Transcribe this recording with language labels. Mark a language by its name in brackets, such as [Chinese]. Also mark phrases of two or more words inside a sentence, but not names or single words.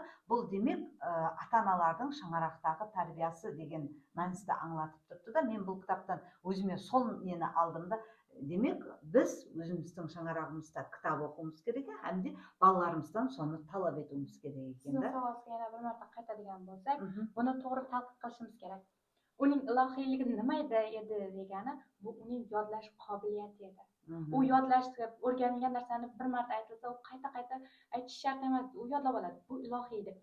[Kazakh] Бұл демек ата-аналардың шаңырақтағы тәрбиесі деген мәністі аңлатып тұрды да, мен бұл кітаптан өзіме сол нені алдым да, демек біз өзіміздің шаңырағымызда кітап оқуымыз керек, әмде балаларымыздан соны талап етуіміз керек екен да. [Uzbek] Sizning savolingizga yana bir marta qaytadigan bo'lsak, buni to'g'ri tadqiq qilishimiz kerak. Uning ilohiyligi nima edi degani, bu uning yodlash qobiliyati edi. U yodlashga o'rganilgan narsani bir marta aytilsa, u qayta-qayta aytish shart emas, u yodlab oladi. Bu ilohiy edi.